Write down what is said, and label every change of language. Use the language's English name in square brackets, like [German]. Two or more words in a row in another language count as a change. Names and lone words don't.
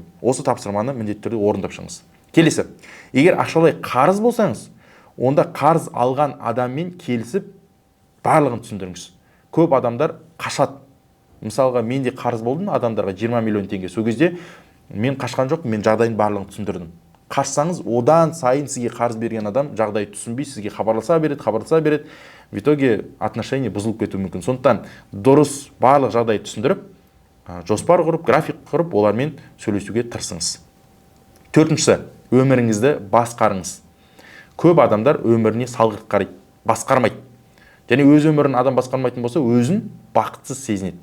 [Kazakh] Осы тапсырманы міндетті түрде орындап шығыңыз. Келесі, егер ақшалай қарыз болсаңыз, онда қарыз алған адаммен келісіп барлығын түсіндіріңіз. Көп адамдар қашады. Мысалға, менде қарыз болдым адамдарға 20 миллион теңге. Сол кезде мен қашқан жоқ, мен жағдайын барлығын түсіндірдім. Қашсаңыз, одан сайын сізге қарыз берген адам жағдайды түсінбей, сізге хабарласа береді. [Russian] В итоге отношение [Kazakh] бұзылып кетуі мүмкін. Сондықтан дұрыс барлық жағдайды түсіндіріп, жоспар құрып, график құрып, олармен сөйлесуге тырысыңыз. Төртіншісі, өміріңізді басқарыңыз. Көп адамдар өміріне салғырт қарайды, басқармайды. Және өз өмірін адам басқармайтын болса, өзін бақытсыз сезінеді.